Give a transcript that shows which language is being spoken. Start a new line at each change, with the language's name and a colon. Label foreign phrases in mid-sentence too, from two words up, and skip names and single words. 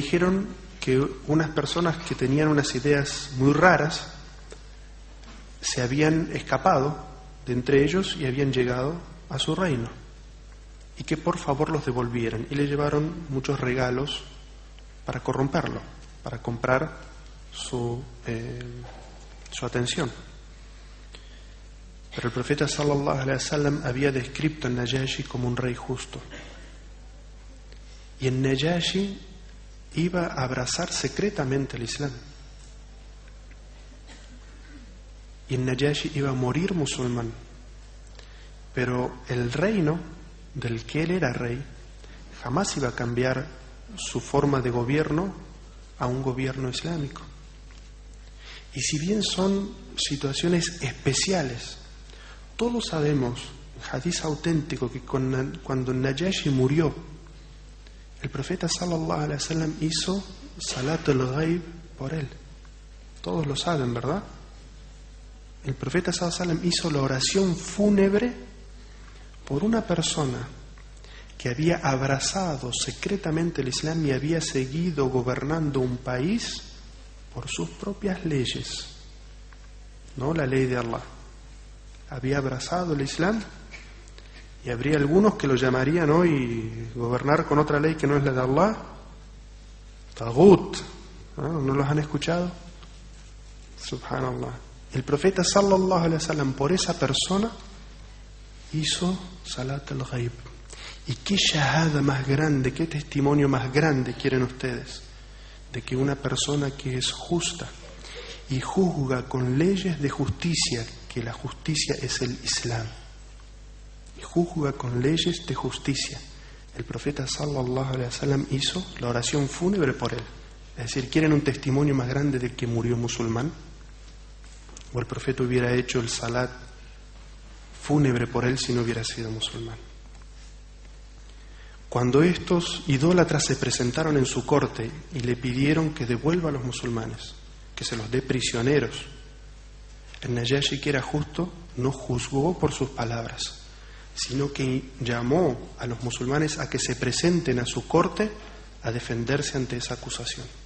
Spanish: dijeron que unas personas que tenían unas ideas muy raras se habían escapado de entre ellos y habían llegado a su reino, y que por favor los devolvieran, y le llevaron muchos regalos para corromperlo, para comprar su atención. Pero el profeta
Arabic: صلى الله عليه وسلم
Spanish: había descrito a Najashi como un rey justo, y el Najashi iba a abrazar secretamente el Islam, y el Najashi iba a morir musulmán, pero el reino del que él era rey jamás iba a cambiar su forma de gobierno a un gobierno islámico. Y si bien son situaciones especiales, todos sabemos, hadith auténtico, que cuando Najashi murió, el profeta
Arabic: صلى الله عليه وسلم
Spanish: hizo
Arabic: صلاة الغائب
Spanish: por él. Todos lo saben, ¿verdad? El profeta
Arabic: صلى الله عليه وسلم
Spanish: hizo la oración fúnebre por una persona que había abrazado secretamente el Islam y había seguido gobernando un país por sus propias leyes, no la ley de Allah. Había abrazado el Islam, y habría algunos que lo llamarían hoy gobernar con otra ley que no es la de Allah, Tagut. ¿No los han escuchado? Subhanallah. El profeta
Arabic: صلى الله عليه وسلم
Spanish: por esa persona hizo
Arabic: صلاة الغائب.
Spanish: ¿Y qué shahada más grande, qué testimonio más grande quieren ustedes de que una persona que es justa y juzga con leyes de justicia, que la justicia es el Islam, y juzga con leyes de justicia? El profeta
Arabic: صلى الله عليه وسلم
Spanish: hizo la oración fúnebre por él. Es decir, ¿quieren un testimonio más grande de que murió musulmán? ¿O el profeta hubiera hecho el salat fúnebre por él si no hubiera sido musulmán? Cuando estos idólatras se presentaron en su corte y le pidieron que devuelva a los musulmanes, que se los dé prisioneros, el Najashi, que era justo, no juzgó por sus palabras, sino que llamó a los musulmanes a que se presenten a su corte a defenderse ante esa acusación.